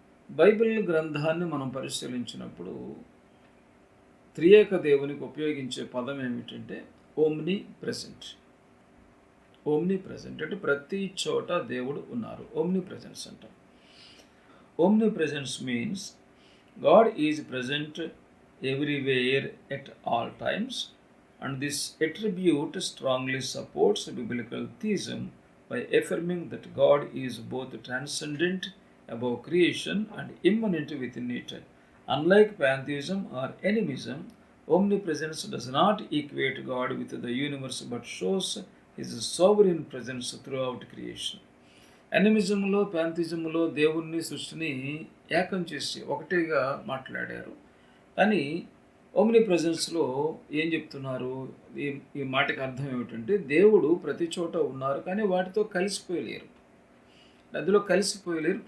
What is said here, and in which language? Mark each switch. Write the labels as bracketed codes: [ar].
[te] Bible గ్రంథాన్ని మనం పరిశీలించినప్పుడు త్రియేక దేవునికి ఉపయోగించే పదం ఏమిటంటే ఓమ్ని ప్రెజెంట్. ఓమ్ని ప్రెజెంట్ అంటే ప్రతి చోట దేవుడు ఉన్నారు, ఓమ్ని ప్రెజెన్స్ అంటాం. [en] Omnipresence means God is present everywhere at all times, and this attribute strongly supports biblical theism by affirming that God is both transcendent above creation and immanent within it. Unlike pantheism or animism, omnipresence does not equate God with the universe but shows his sovereign presence throughout creation. [te] Animismలో, pantheismలో దేవుణ్ణి సృష్టిని ఏకం చేసి ఒకటిగా మాట్లాడారు. కానీ omni ప్రెజెన్స్లో ఏం చెప్తున్నారు? ఈ మాటకి అర్థం ఏమిటంటే దేవుడు ప్రతి చోట ఉన్నారు, కానీ వాటితో కలిసిపోయలేరు, అందులో కలిసిపోయలేరు.